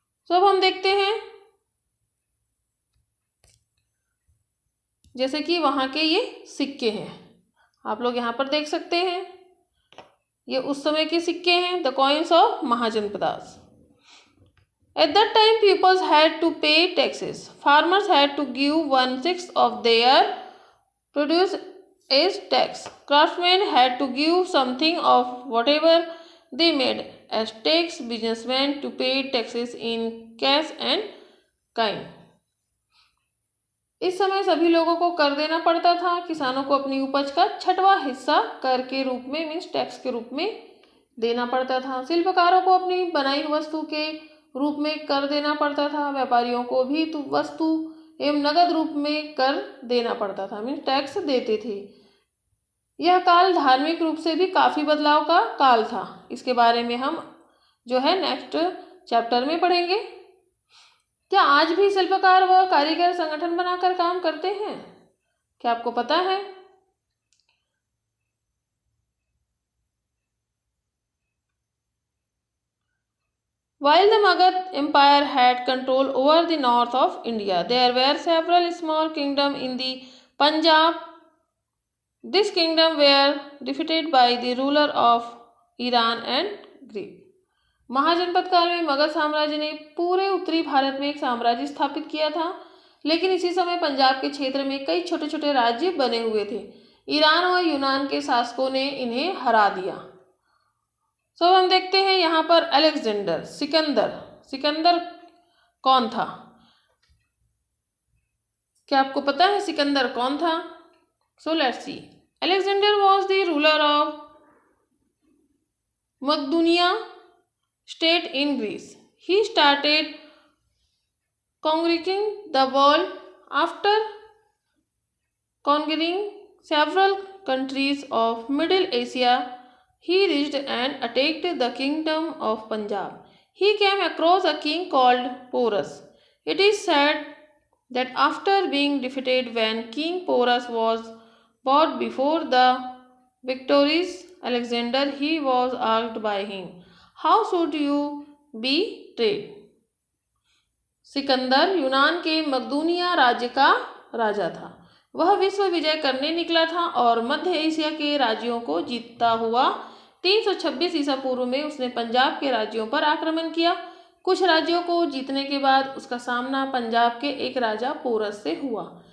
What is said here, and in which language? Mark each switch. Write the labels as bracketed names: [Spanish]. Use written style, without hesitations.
[Hindi] तो अब हम देखते हैं जैसे कि वहां के ये सिक्के हैं, आप लोग यहाँ पर देख सकते हैं। ये उस समय के सिक्के हैं, [English] The coins of Mahajanapadas. At that time, peoples had to pay taxes. Farmers had to give 1/6 of their produce as tax. Craftsmen had to give something of whatever they made as tax. Businessmen to pay taxes in cash and kind. [Hindi] इस समय सभी लोगों को कर देना पड़ता था। किसानों को अपनी उपज का 6वां हिस्सा कर के रूप में मीन्स टैक्स के रूप में देना पड़ता था। शिल्पकारों को अपनी बनाई वस्तु के रूप में कर देना पड़ता था। व्यापारियों को भी वस्तु एवं नगद रूप में कर देना पड़ता था, मीन्स टैक्स देते थे। यह काल धार्मिक रूप से भी काफी बदलाव का काल था। इसके बारे में हम जो है नेक्स्ट चैप्टर में पढ़ेंगे। क्या आज भी शिल्पकार व कारीगर संगठन बनाकर काम करते हैं? क्या आपको पता है? [English] While the Magad Empire had control over the north of India, there were several small kingdoms in the Punjab. This kingdom were defeated by the ruler of Iran and Greek. [Hindi] महाजनपद काल में मगध साम्राज्य ने पूरे उत्तरी भारत में एक साम्राज्य स्थापित किया था, लेकिन इसी समय पंजाब के क्षेत्र में कई छोटे छोटे राज्य बने हुए थे। ईरान और यूनान के शासकों ने इन्हें हरा दिया। तो हम देखते हैं यहाँ पर अलेक्जेंडर, सिकंदर कौन था? क्या आपको पता है सिकंदर कौन था? [English] So let's see. Alexander was the ruler of Macedonia state in Greece. He started conquering the world. After conquering several countries of Middle Asia, he reached and attacked the kingdom of Punjab. He came across a king called Porus. It is said that after being defeated when King Porus was brought before the victorious Alexander, he was asked by him, "How should you be treated?" [Hindi] Sikandar यूनान के मकदूनिया राज्य का राजा था। वह विश्व विजय करने निकला था और मध्य एशिया के राज्यों को जीतता हुआ 326 ईसा पूर्व में उसने पंजाब के राज्यों पर आक्रमण किया। कुछ राज्यों को जीतने के बाद उसका सामना पंजाब के एक राजा पोरस से हुआ।